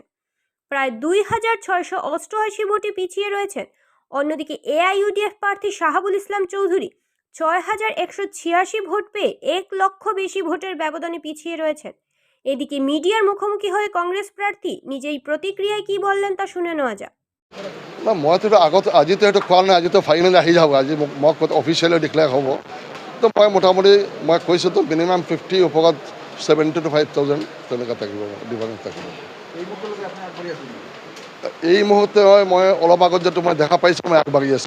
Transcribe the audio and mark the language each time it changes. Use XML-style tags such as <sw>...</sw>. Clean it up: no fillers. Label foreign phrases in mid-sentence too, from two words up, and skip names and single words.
<bn>প্রায় 2,688 ভোটে পিছিয়ে রয়েছেন। অন্যদিকে এআইইউডিএফ প্রার্থী শাহাবুল ইসলাম চৌধুরী 6,186 ভোট পেয়ে 1 লক্ষ বেশি ভোটের ব্যবধানে পিছিয়ে রয়েছেন। এদিকে মিডিয়ার মুখোমুখি হয়ে কংগ্রেস প্রার্থী নিজেই প্রতিক্রিয়ায় কি বললেন তা শুনে নেওয়া যাক।</bn> <as>না মই তো আগত আজি তো এইটো কোৱা নাই, আজি তো ফাইনেলি আহি যাব, আজি মোক</as> <en>officially declare</en> <as>হ'ব। তো মই মোটামুটি মই কৈছোঁ তো মিনিমাম 50 ওপৰত 70 to 5,000 তেনেকুৱা থাকিব, ডিফাৰেঞ্চ থাকিব। এই মুহূৰ্তে মই অলপ আগত যিটো মই দেখা পাইছোঁ মই আগবাঢ়ি আছোঁ।</as>